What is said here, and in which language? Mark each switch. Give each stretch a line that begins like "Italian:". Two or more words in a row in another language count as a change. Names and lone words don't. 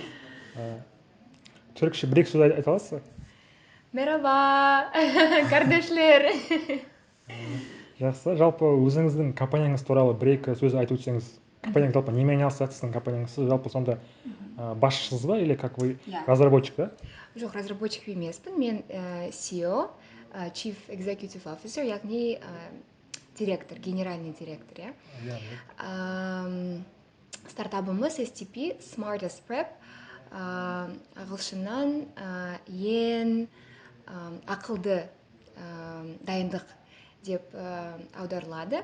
Kazakh: Түркше бір-екі сөз айта аласыз ба?
Turkish: Merhaba, kardeşler.
Kazakh: Жақсы. Жалпы өзіңіздің компанияңыз туралы бір-екі сөз айтып өтсеңіз. Компанияңыз жалпы немен айналысады, сіздің компанияңыз? Сіз жалпы сонда басшысыз ба,
Russian: или как вы разработчик, да?
Kazakh: Жоқ, разработчик емеспін.
English: Мен CEO, Chief Executive Officer,
Kazakh: яғни директор,
Russian: генеральный директор,
Kazakh: стартабымыз STP, Smartest Prep, ағылшыннан ең ақылды дайындық деп аударылады.